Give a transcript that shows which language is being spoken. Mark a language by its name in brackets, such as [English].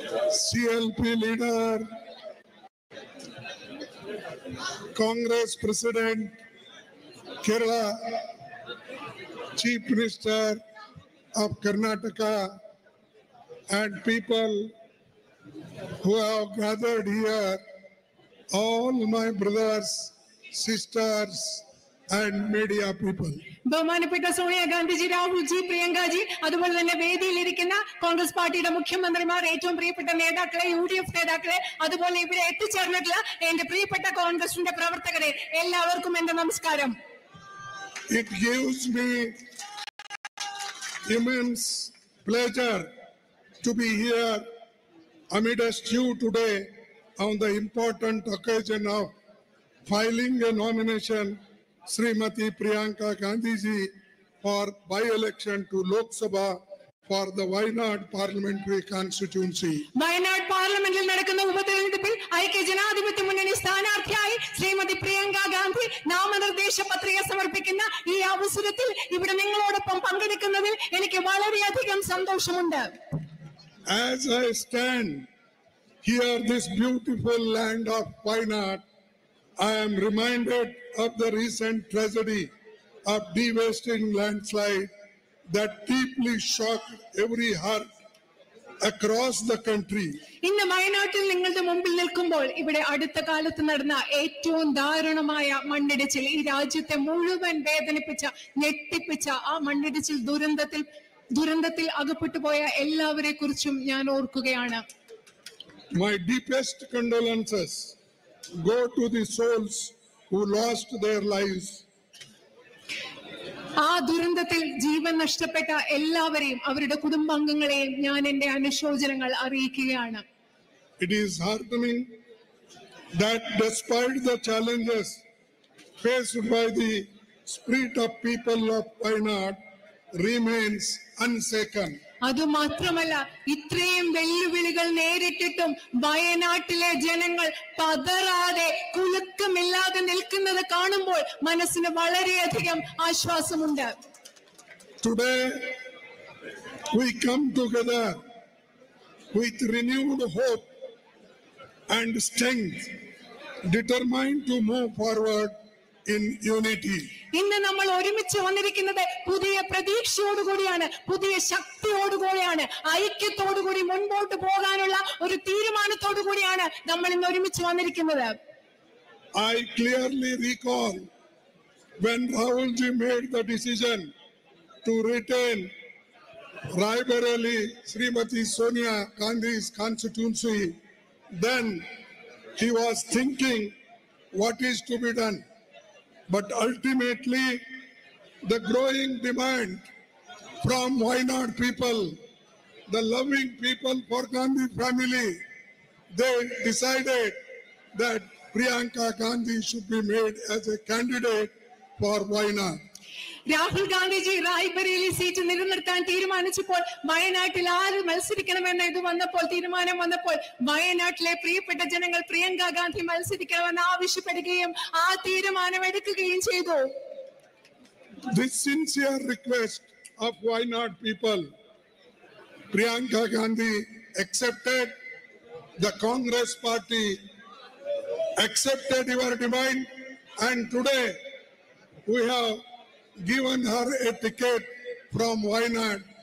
[English] CLP leader, Congress President, Kerala, Chief Minister of Karnataka, and people who have gathered here, all my brothers, sisters, and media people. [Malayalam] ബഹുമാനപ്പെട്ട സോണിയാഗാന്ധിജി, രാഹുൽജി, പ്രിയങ്കാജി, അതുപോലെ തന്നെ വേദിയിലിരിക്കുന്ന കോൺഗ്രസ് പാർട്ടിയുടെ മുഖ്യമന്ത്രിമാർ, ഏറ്റവും പ്രിയപ്പെട്ട നേതാക്കളെ, UDF നേതാക്കളെ, അതുപോലെ ഇവിടെ എത്തിച്ചേർന്നിട്ടുള്ള എന്റെ പ്രിയപ്പെട്ട കോൺഗ്രസിന്റെ പ്രവർത്തകരെ, എല്ലാവർക്കും എന്റെ നമസ്കാരം. [English] It gives me immense pleasure to be here amidst you today on the important occasion of filing a nomination Srimati Priyanka Gandhi ji for by-election to Lok Sabha for the Wayanad parliamentary constituency. [Malayalam] Wayanad പാർലമെന്റിൽ നടക്കുന്ന ഉപതെരഞ്ഞെടുപ്പിൽ ഐക്യ ജനാധിപത്യ മുന്നണി സ്ഥാനാർത്ഥിയായി ശ്രീമതി പ്രിയങ്ക ഗാന്ധി നാമനിർദ്ദേശ പത്രിക സമർപ്പിക്കുന്ന ഈ അവസരത്തിൽ ഇവിടെ നിങ്ങളോടൊപ്പം പങ്കെടുക്കുന്നതിൽ എനിക്ക് വളരെയധികം സന്തോഷമുണ്ട്. [English] As I stand here, this beautiful land of Wayanad, I am reminded of the recent tragedy of devastating landslide that deeply shocked every heart across the country. [Malayalam] ഇന്ന് വയനാട്ടിൽ നിങ്ങളുടെ മുമ്പിൽ നിൽക്കുമ്പോൾ ഇവിടെ അടുത്ത കാലത്ത് നടന്ന ഏറ്റവും ദാരുണമായ മണ്ണിടിച്ചിൽ, ഈ രാജ്യത്തെ മുഴുവൻ വേദനിപ്പിച്ച, ഞെട്ടിപ്പിച്ച ആ മണ്ണിടിച്ചിൽ ദുരന്തത്തിൽ അകപ്പെട്ടുപോയ എല്ലാവരെ കുറിച്ചും ഞാൻ ഓർക്കുകയാണ്. [English] My deepest condolences go to the souls who lost their lives. [Malayalam] ആ ദുരന്തത്തിൽ ജീവൻ നഷ്ടപ്പെട്ട എല്ലാവരെയും അവരുടെ കുടുംബാംഗങ്ങളെയും ഞാൻ എന്റെ അനുശോചനങ്ങൾ അറിയിക്കുകയാണ്. [English] It is heartening that despite the challenges faced by the spirit of people of Wayanad remains unshaken. [Malayalam] അതുമാത്രമല്ല, ഇത്രയും വെല്ലുവിളികൾ നേരിട്ടിട്ടും വയനാട്ടിലെ ജനങ്ങൾ പതറാതെ കുലുക്കമില്ലാതെ നിൽക്കുന്നത് കാണുമ്പോൾ മനസ്സിന് വളരെയധികം ആശ്വാസമുണ്ട്. [English] Today we come together with renewed hope and strength, determined to move forward in unity. [Malayalam] ഇന്ന് നമ്മൾ ഒരുമിച്ച് വന്നിരിക്കുന്നത് പുതിയ പ്രതീക്ഷയോടുകൂടിയാണ്, പുതിയ ശക്തിയോടുകൂടിയാണ്, ഐക്യത്തോടുകൂടി മുൻപോട്ട് പോകാനുള്ള ഒരു തീരുമാനത്തോടുകൂടിയാണ് നമ്മൾ ഇന്ന് ഒരുമിച്ച് വന്നിരിക്കുന്നത്. [English] I clearly recall when Rahulji made the decision to retain Raebareli Srimati Sonia Gandhi's constituency, then he was thinking what is to be done. But ultimately, the growing demand from Wayanad people, the loving people for Gandhi family, they decided that Priyanka Gandhi should be made as a candidate for Wayanad. [Malayalam] Rahul Gandhiji Raebareli seat നിലനിർത്താൻ തീരുമാനിച്ചപ്പോൾ വയനാട്ടിൽ ആര് മത്സരിക്കണമെന്ന് തീരുമാനം വന്നപ്പോൾ വയനാട്ടിലെ പ്രിയപ്പെട്ട ജനങ്ങൾ പ്രിയങ്ക ഗാന്ധി മത്സരിക്കണമെന്ന് ആവശ്യപ്പെടുകയും ആ തീരുമാനം എടുക്കുകയും ചെയ്തു. [English] This sincere request of Wayanad people, Priyanka Gandhi accepted, the Congress party accepted your demand, and today we have given her a ticket from Wayanad.